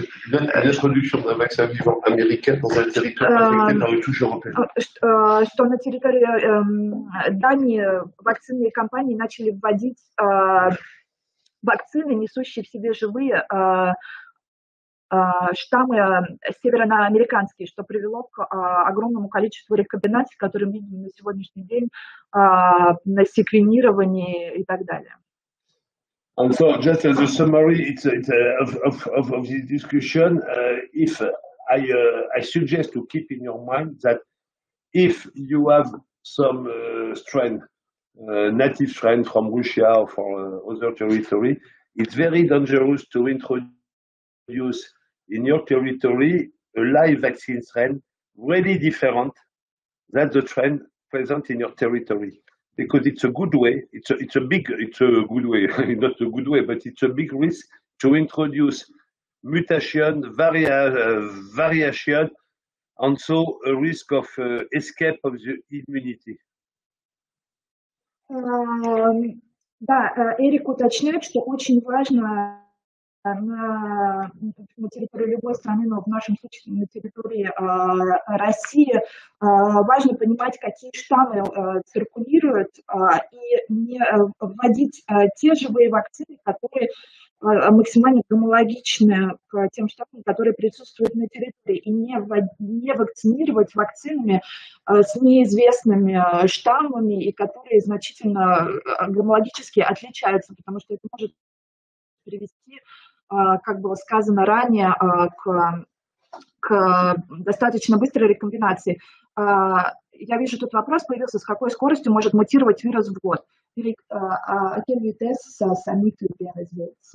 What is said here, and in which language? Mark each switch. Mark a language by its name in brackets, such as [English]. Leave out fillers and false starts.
[French] L'introduction d'un vaccin vivant américain dans un territoire affecté par une touche européenne. [Russian] Что на территории Дании вакцинные компании начали вводить вакцины, несущие в себе живые штаммы североамериканские, что привело к огромному количеству рекомбинаций, которые мы видим на сегодняшний день, на секвенировании и так далее. [English] And so, just as a summary, of this discussion, if I suggest to keep in your mind that if you have some strain, native strain from Russia or from other territory, it's very dangerous to introduce in your territory a live vaccine strain really different than the strain present in your territory. Because it's a good way, it's a good way, not a good way, but it's a big risk to introduce mutation, variation, and so a risk of escape of the immunity. [Russian] Да, Эрик уточняет, что очень важно на территории любой страны, но в нашем случае на территории России, важно понимать, какие штаммы циркулируют, и не вводить те живые вакцины, которые максимально гомологичны к тем штаммам, которые присутствуют на территории, и не вакцинировать вакцинами с неизвестными штаммами, и которые значительно гомологически отличаются, потому что это может привести, как было сказано ранее, к достаточно быстрой рекомбинации. Я вижу, тут вопрос появился, с какой скоростью может мутировать вирус в год. [French] À quelle vitesse ça mute le RSV?